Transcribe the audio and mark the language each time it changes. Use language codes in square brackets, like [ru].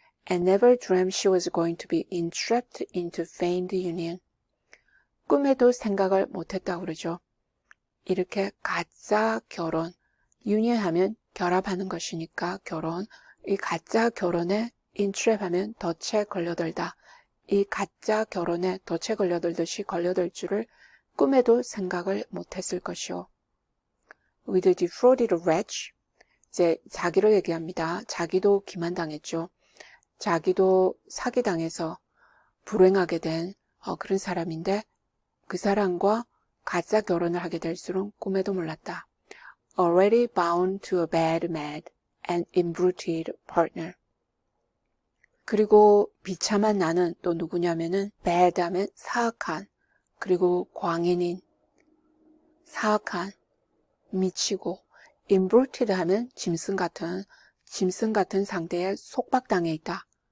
[en] And never dreamt she was going to be entrapped into feigned union. [ko] 꿈에도 생각을 못했다고 그러죠. 이렇게 가짜 결혼, 유니언하면 결합하는 것이니까 결혼, 이 가짜 결혼에 인트랩하면 덫에 걸려들다. 이 가짜 결혼에 덫에 걸려들듯이 걸려들 줄을 꿈에도 생각을 못했을 것이요. [en] With a defrauded wretch, [ko] 이제 자기를 얘기합니다. 자기도 기만당했죠. 자기도 사기당해서 불행하게 된 그런 사람인데 그 사람과 가짜 결혼을 하게 될 줄은 꿈에도 몰랐다. [en] Already bound to a bad, mad and imbruted partner. [ko] 그리고 비참한 나는 또 누구냐면은 bad 하면 사악한, 그리고 광인인, 사악한, 미치고, imbruted 하면 짐승 같은 상태에 속박당해 있다.